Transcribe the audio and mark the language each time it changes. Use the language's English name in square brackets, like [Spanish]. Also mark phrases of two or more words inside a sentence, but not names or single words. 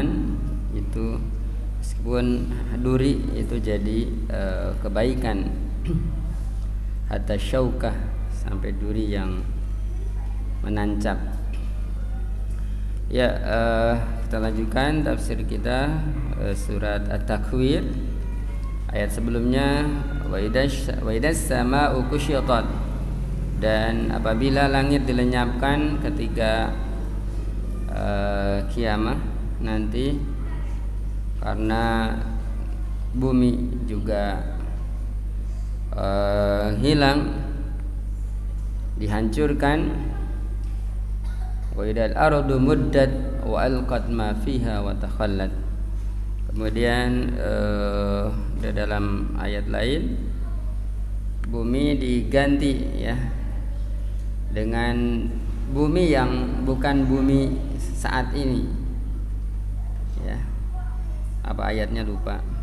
[Indonesian] Itu meskipun duri itu jadi kebaikan, [Arabic] حتى شوكة, [Indonesian] sampai duri yang menancap. Ya, kita lanjutkan tafsir kita surat At-Takwir. [Arabic] Ayat sebelumnya وإذا السماء كشطت, [Indonesian] dan apabila langit dilenyapkan ketika kiamat nanti, karena bumi juga hilang, dihancurkan. [Arabic] وإذا الأرض مدت وألقت ما فيها وتخلت. [Indonesian] Kemudian di dalam ayat lain bumi diganti ya dengan bumi yang bukan bumi saat ini. Ya. Apa ayatnya lupa.